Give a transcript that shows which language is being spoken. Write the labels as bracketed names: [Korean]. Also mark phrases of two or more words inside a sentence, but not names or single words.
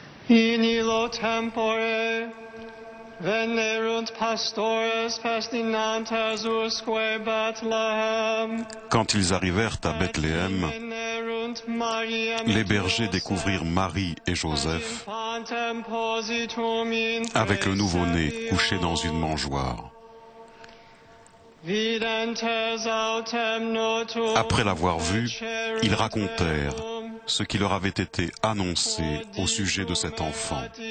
[Latin] In illo tempore venerunt pastores festinantes usque Bethlehem. [French] Quand ils arrivèrent à Bethléem, les bergers découvrirent Marie et Joseph avec le nouveau-né couché dans une mangeoire. Après l'avoir vu, ils racontèrent ce qui leur avait été annoncé au sujet de cet enfant.